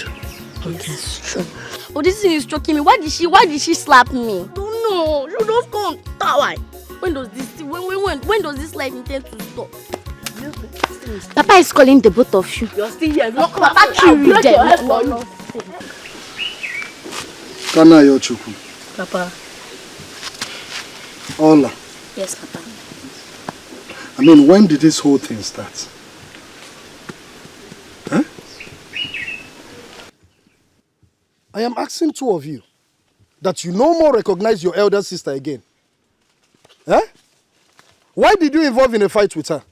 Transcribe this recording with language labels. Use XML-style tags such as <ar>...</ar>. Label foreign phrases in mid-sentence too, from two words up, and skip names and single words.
<en>Okay. Yes, true. Oh, this thing is choking me. Why did she slap me? Don't know. You don't come that way. When does this life intend to stop? Papa is calling the both of you. You're still here. Look, Papa, kill them. Kana Yochuku. Papa. Ola. Yes, Papa. I mean, when did this whole thing start? Huh? I am asking two of you that you no more recognize your elder sister again. Huh? Why did you involve in a fight with her?</en>